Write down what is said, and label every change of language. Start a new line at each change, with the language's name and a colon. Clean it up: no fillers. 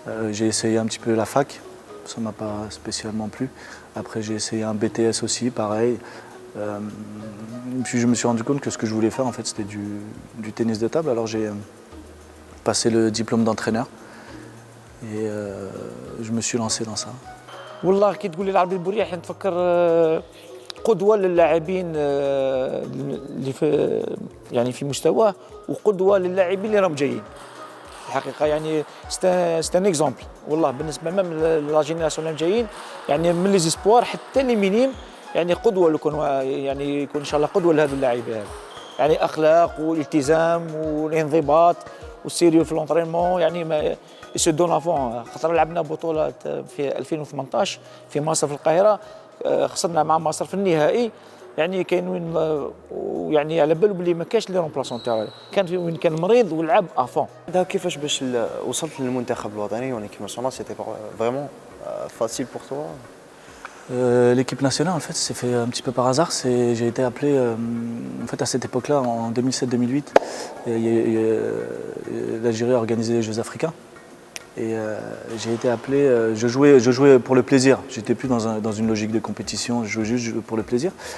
French: J'ai essayé un petit peu la fac, ça ne m'a pas spécialement plu. Après j'ai essayé un BTS aussi, pareil. Puis je me suis rendu compte que ce que je voulais faire en fait c'était du tennis de table. Alors j'ai passé le diplôme d'entraîneur et je me suis lancé dans ça.
Arabic: والله كي تقول لي العربي البوريح نتفكر قدوة للاعبين اللي في مستواه، وقدوة للاعبين اللي راهم جايين. الحقيقة يعني سي ان اكزومبل والله بالنسبة ميم لا جينيراسيون اللي جايين، يعني من لي زيسبوار حتى لي مينيم، يعني قدوة يكون ان شاء الله قدوة لهذو اللاعبين هذو. يعني اخلاق والالتزام والانضباط والسيريو في لونطرينمون، يعني ما يسو دون افون. خاطر لعبنا بطولة في 2018 في مصر في القاهرة، خسرنا مع مصر في النهائي، يعني كاين وين يعني على بالو بلي ما كاش لي رومبلاسون تاعو، كان وين كان مريض ولعب افون. هذا كيفاش باش وصلت للمنتخب الوطني ولكن ما شاء الله سيتي فريمون فاسيل بور توا؟
French: L'équipe nationale, en fait, c'est fait un petit peu par hasard. J'ai été appelé, en fait, à cette époque-là, en 2007-2008, l'Algérie a organisé les Jeux africains. Et j'ai été appelé, je jouais pour le plaisir. J'étais plus dans une logique de compétition, je jouais juste pour le plaisir.